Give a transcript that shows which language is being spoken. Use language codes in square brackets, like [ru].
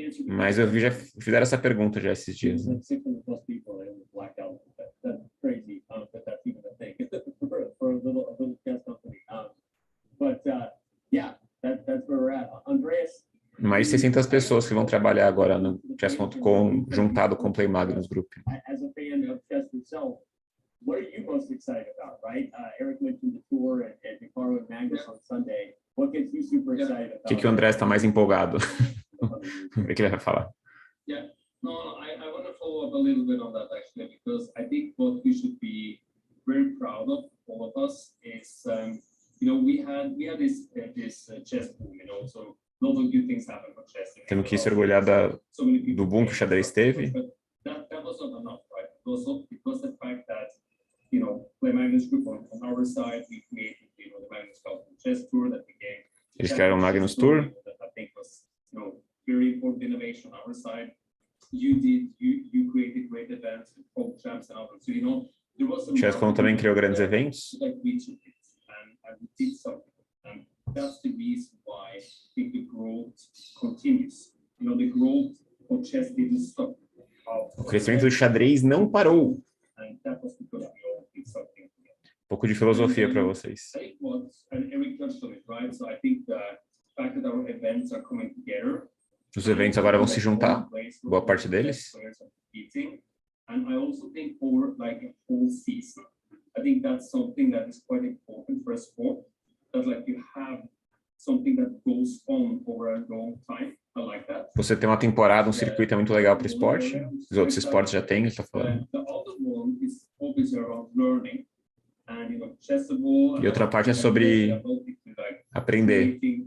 [pt] Mas eu vi já fizeram essa pergunta já esses dias. Né? [en] 600 plus people and blacked out. That's crazy. But that's even a thing for a little chess company. Yeah, that's where we're at. Andreas. [pt] Mais de 600 pessoas que vão trabalhar agora no Chess.com, juntado com o Play Magnus Group. [en] As a fan of chess yourself, what are you most excited about, right? Eric mentioned the tour and Carl and Magnus on Sunday. What gets you super excited about? [pt] O que o André está mais empolgado? Vamos ver o que ele vai falar. [en] Yeah, no, I want to follow up a little bit on that actually, because I think what we should be very proud of, all of us, is we had this chess boom, so a lot of good things happen for chess. [pt] Temos que se orgulhar do boom que o xadrez teve. [en] That was not enough, right? It was the fact that Play Magnus Group on our side, we created the Magnus Carlsen Chess Tour that became. [pt] Eles criaram o Magnus Tour. [en] That I think was very important innovation on our side. You created great events with Pro Champs and others. So there was some. [pt] Chess.com também criou grandes eventos. [en] Like we took it and we did something, and that's the reason why I think the growth continues. The growth of chess didn't stop. [pt] O crescimento do xadrez não parou. [en] And that was because we all did something. [pt] Um pouco de filosofia para vocês. [en] I think and Eric touched on it, right? So I think the fact that our events are coming together. [pt] Os eventos agora vão se juntar, boa parte deles. [en] And I also think over like a whole season, I think that's something that is quite important for a sport. That you have something that goes on over a long time. I like that. [pt] Você tem uma temporada, um circuito é muito legal para o esporte. Os outros esportes já têm, ele está falando. [en] The other one is obviously around learning. And [pt] E outra parte é sobre aprender.